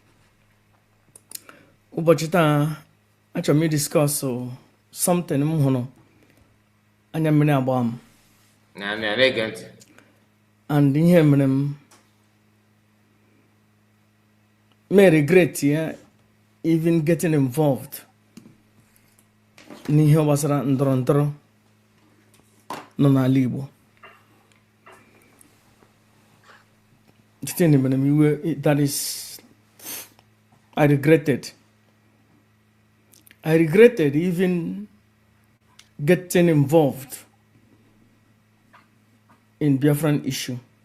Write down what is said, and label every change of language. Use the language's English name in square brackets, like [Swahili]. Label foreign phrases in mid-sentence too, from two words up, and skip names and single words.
[Igbo] Ụbọchị taa achọrọ m [English] discuss something [Igbo] m hụrụ anya mmiri agba m and ihe mere m [English] may regret even getting involved [Igbo] n'ihe gbasara ndọrọ ndọrọ nọ n'ala Igbo. [English] That is, I regretted even getting involved in Biafran issue.